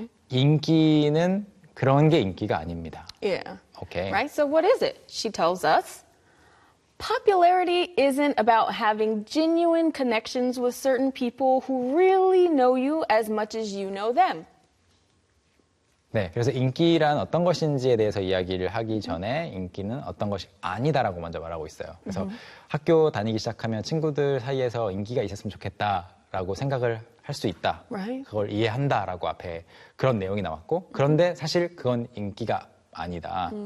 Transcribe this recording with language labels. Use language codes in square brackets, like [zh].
[ko] 인기는 그런 게 인기가 아닙니다. [en] Yeah. Okay. Right. So what is it? She tells us. Popularity isn't about having genuine connections with certain people who really know you as much as you know them. [ko] 네, 그래서 인기란 어떤 것인지에 대해서 이야기를 하기 전에 인기는 어떤 것이 아니다라고 먼저 말하고 있어요. 그래서 학교 다니기 시작하면 친구들 사이에서 인기가 있었으면 좋겠다라고 생각을 할 수 있다. [en] Right. [ko] 그걸 이해한다라고 앞에 그런 내용이 나왔고 그런데 사실 그건 인기가 아니다.